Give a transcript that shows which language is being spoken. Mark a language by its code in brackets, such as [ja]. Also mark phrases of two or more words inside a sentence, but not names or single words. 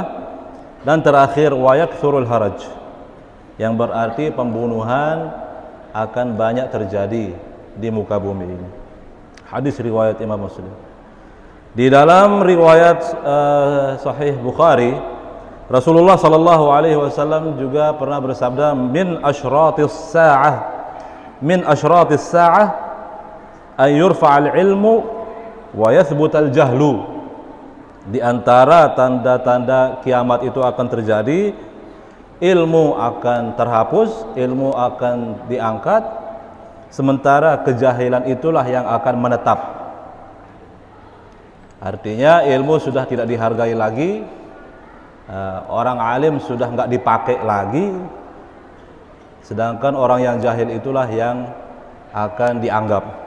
[id] Dan terakhir, [ar] ويكثر الهرج, [id] yang berarti pembunuhan akan banyak terjadi di muka bumi ini. Hadis riwayat Imam Muslim. Di dalam riwayat Sahih Bukhari, Rasulullah [ar] صلى الله عليه وسلم [id] juga pernah bersabda, [ar] من أشراط الساعة أن يرفع العلم ويثبت الجهل. [id] Di antara tanda-tanda kiamat itu akan terjadi, ilmu akan terhapus, ilmu akan diangkat, sementara kejahilan itulah yang akan menetap. Artinya ilmu sudah tidak dihargai lagi, orang alim sudah nggak dipakai lagi, sedangkan orang yang jahil itulah yang akan dianggap.